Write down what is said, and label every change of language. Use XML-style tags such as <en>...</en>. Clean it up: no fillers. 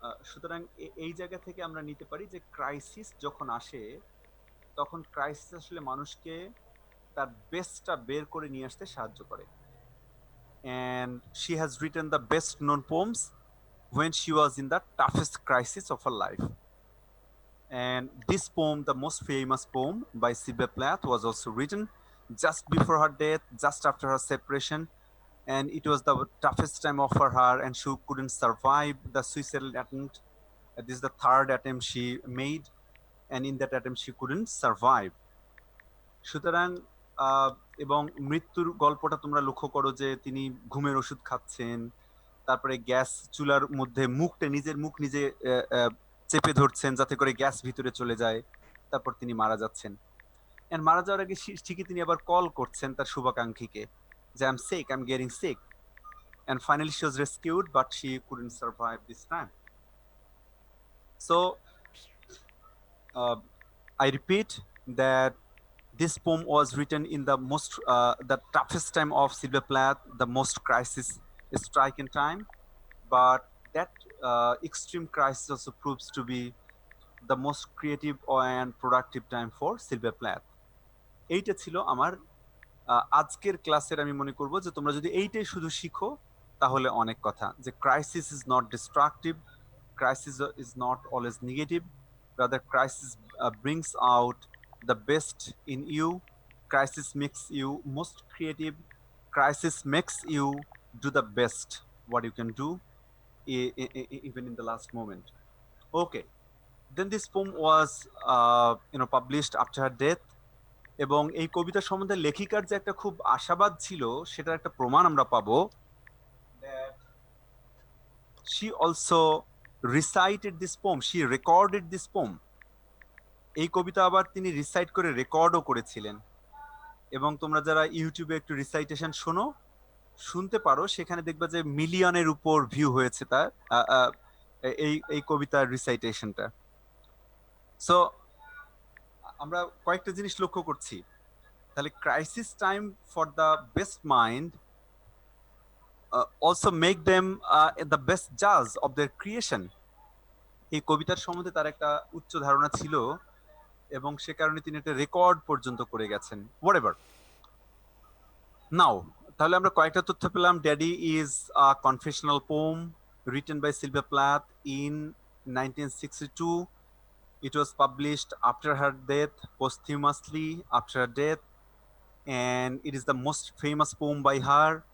<bn>সুতরাং এই জায়গা থেকে আমরা নিতে পারি যে ক্রাইসিস যখন আসে, তখন ক্রাইসিস আসলে মানুষকে তার বেস্টটা বের করে নিয়ে আসতে সাহায্য করে।</bn> <en>And she has written the best known poems when she was in the toughest crisis of her life. And this poem, the most famous poem by Sylvia Plath, was also written just before her death, just after her separation. And it was the toughest time for her, and she couldn't survive the suicidal attempt. This is the 3rd attempt she made, and in that attempt she couldn't survive.</en> <bn>সুতরাং এবং মৃত্যুর গল্পটা তোমরা লক্ষ্য করো যে তিনি ঘুমের ওষুধ খাচ্ছেন, তারপরে গ্যাস চুলার মধ্যে নিজের মুখ নিজে চেপে ধরছেন যাতে করে গ্যাস ভিতরে চলে যায়, তারপর তিনি মারা যাচ্ছেন।</bn> <en>and</en> <bn>মারা যাওয়ার আগে ঠিকই তিনি আবার কল করছেন তার শুভাকাঙ্ক্ষীকে যে</bn> <en>I am sick, I am getting sick, and finally she was rescued but she couldn't survive this time. So I repeat that this poem was written in the toughest time of Sylvia Plath, the most crisis striking time, but that extreme crisis also proves to be the most creative and productive time for Sylvia Plath.</en> <bn>এইটা ছিল আমার আজকের ক্লাসের, আমি মনে করব যে তোমরা যদি এইটাই শুধু শিখো তাহলে অনেক কথা, যে</bn> <en>crisis is not destructive, crisis is not always negative, rather crisis brings out the best in you, crisis makes you most creative, crisis makes you do the best what you can do even in the last moment. Okay, then this poem was published after her death,</en> <bn>এবং এই কবিতা সম্বন্ধে লেখিকার যে একটা খুব আশাবাদ ছিল সেটার একটা প্রমাণ আমরা পাবো,</bn> <en>that she also recited this poem, she recorded this poem.</en> <bn>এই কবিতা আবার তিনি রিসাইট করে রেকর্ডও করেছিলেন, এবং তোমরা যারা ইউটিউবে একটু রিসাইটেশন শোনো, শুনতে পারো, সেখানে দেখবা যে মিলিয়নের উপর ভিউ হয়েছে তার এই এই কবিতার রিসাইটেশনটা। সো আমরা কয়েকটা জিনিস লক্ষ্য করছি।</bn> <en>তাহলে crisis time for the best mind also make them the best জাজ of their creation.</en> <bn>এই কবিতার সম্বন্ধে তার একটা উচ্চ ধারণা ছিল, এবং সে কারণে তিনি একটা রেকর্ড পর্যন্ত করে গেছেন। হোয়াটএভার। নাও তাহলে আমরা কয়েকটা তথ্য পেলাম।</bn> <en>Daddy is a confessional poem written by Sylvia Plath in 1962. It was published after her death, posthumously after her death, and it is the most famous poem by her.</en>